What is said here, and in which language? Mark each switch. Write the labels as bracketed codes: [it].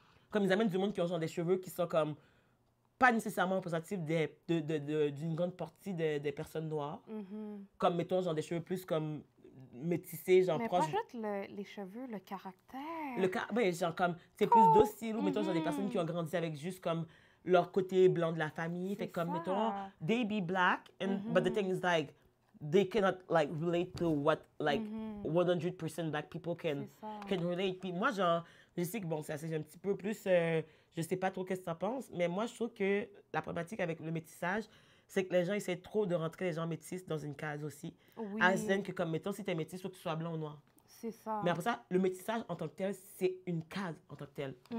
[fr] Comme ils amènent du monde qui ont genre des cheveux qui sont comme pas nécessairement représentatifs d'une grande partie des personnes noires. Comme, mettons, genre des cheveux plus comme métissés, genre Mais proches. pas juste les cheveux, le caractère. Ouais, genre comme, c'est plus docile, ou mettons, genre des personnes qui ont grandi avec juste comme leur côté blanc de la famille. Fait comme, ça. [en] mettons, they be black, but the thing is like, they cannot like relate to what like 100% black people can relate. [fr] Puis moi, genre, je sais que bon, c'est un petit peu plus, je sais pas trop qu'est-ce que tu en penses, mais moi, je trouve que la problématique avec le métissage, c'est que les gens essaient trop de rentrer les gens métis dans une case aussi. Oui. À la que comme, mettons, si tu es métis, il faut que tu sois blanc ou noir. C'est ça. Mais après ça, le métissage en tant que tel, c'est une case en tant que tel.